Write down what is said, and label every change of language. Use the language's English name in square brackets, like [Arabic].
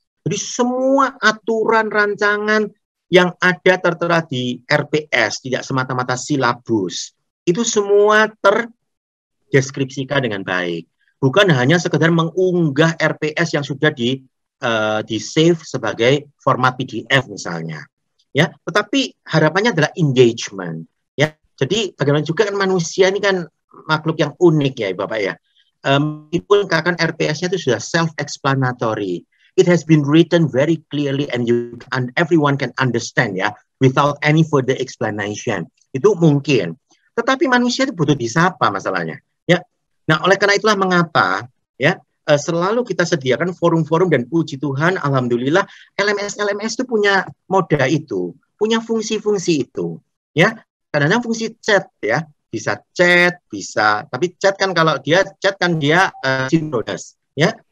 [Indonesian] Jadi semua aturan rancangan yang ada tertera di RPS, tidak semata-mata silabus, itu semua terdeskripsikan dengan baik. Bukan hanya sekedar mengunggah RPS yang sudah di save sebagai format PDF misalnya, ya. Tetapi harapannya adalah engagement, ya. Jadi bagaimana juga kan manusia ini kan makhluk yang unik ya, Bapak ya. Meskipun kan RPS-nya itu sudah [English] self-explanatory, it has been written very clearly and everyone can understand ya, without any further explanation. [Indonesian] Itu mungkin. Tetapi manusia itu butuh disapa masalahnya, ya. Nah, oleh karena itulah mengapa ya. Selalu kita sediakan forum-forum dan puji Tuhan, alhamdulillah LMS itu punya moda itu, punya fungsi-fungsi itu, ya. Kadang-kadang fungsi chat ya, bisa chat, bisa, tapi chat kan kalau dia chat kan dia sinkronis, ya.